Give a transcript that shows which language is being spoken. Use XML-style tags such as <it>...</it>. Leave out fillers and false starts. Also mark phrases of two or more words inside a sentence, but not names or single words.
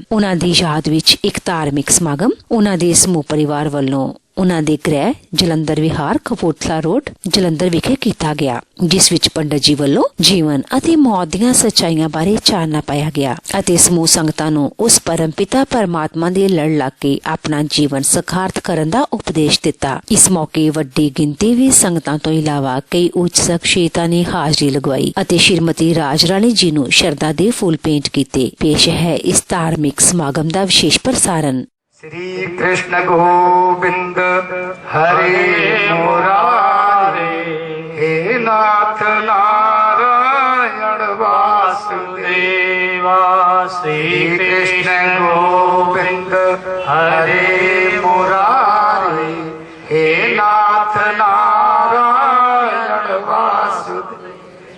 <pa>ਉਹਨਾਂ ਦੀ ਯਾਦ ਵਿੱਚ ਇੱਕ ਧਾਰਮਿਕ ਸਮਾਗਮ ਉਹਨਾਂ ਦੇ ਸਮੂਹ ਪਰਿਵਾਰ ਵੱਲੋਂ ਉਹਨਾਂ ਦੇ ਗ੍ਰਹਿ ਜਲੰਧਰ ਵਿਹਾਰ ਕਪੂਰਥਲਾ ਰੋਡ ਜਲੰਧਰ ਵਿਖੇ ਕੀਤਾ ਗਿਆ, ਜਿਸ ਵਿੱਚ ਪੰਡਤ ਜੀ ਵੱਲੋਂ ਜੀਵਨ ਅਤੇ ਮੌਤ ਦੀਆਂ ਸੱਚਾਈਆਂ ਬਾਰੇ ਚਾਨਣਾ ਪਾਇਆ ਗਿਆ ਅਤੇ ਸਮੂਹ ਸੰਗਤਾਂ ਨੂੰ ਉਸ ਪਰਮ ਪਿਤਾ ਪਰਮਾਤਮਾ ਦੇ ਲੜ ਲੱਗ ਕੇ ਆਪਣਾ ਜੀਵਨ ਸਖਾਰਤ ਕਰਨ ਦਾ ਉਪਦੇਸ਼ ਦਿੱਤਾ। ਇਸ ਮੌਕੇ ਵੱਡੀ ਗਿਣਤੀ ਵਿੱਚ ਸੰਗਤਾਂ ਤੋਂ ਇਲਾਵਾ ਕਈ ਉੱਚ ਸ਼ਖਸੀਅਤਾਂ ਨੇ ਹਾਜ਼ਰੀ ਲਗਵਾਈ ਅਤੇ ਸ਼੍ਰੀਮਤੀ ਰਾਜ ਰਾਣੀ ਜੀ ਨੂੰ ਸ਼ਰਧਾ ਦੇ ਫੁੱਲ ਭੇਂਟ ਕੀਤੇ। ਪੇਸ਼ ਹੈ ਇਸ ਧਾਰਮਿਕ ਸਮਾਗਮ ਦਾ ਵਿਸ਼ੇਸ਼ ਪ੍ਰਸਾरण।</pa> <hi>श्री कृष्ण गोविंद हरे मुरारे, हे नाथ नारायण वासुदेवा। श्री कृष्ण गोविंद हरे मुरारे, हे नाथ नारायण वासुदेवा।</hi>